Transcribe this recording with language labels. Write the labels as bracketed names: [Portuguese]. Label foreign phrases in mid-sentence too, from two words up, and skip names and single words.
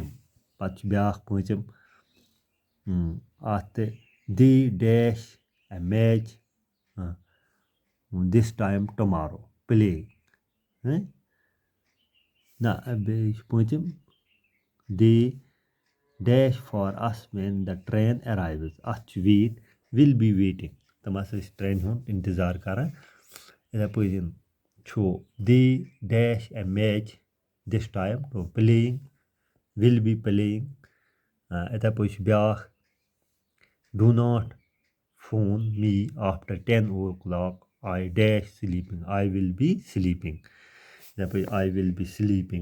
[English] But they dash a match this time tomorrow. Play. They dash for us when the train arrives. Wait will be waiting. [Kashmiri] तमास train हुन इंतजार करा. [English] They dash a match this time. So playing will be playing. Do not phone me after 10 o'clock. I dash sleeping. I will be sleeping. I will be sleeping.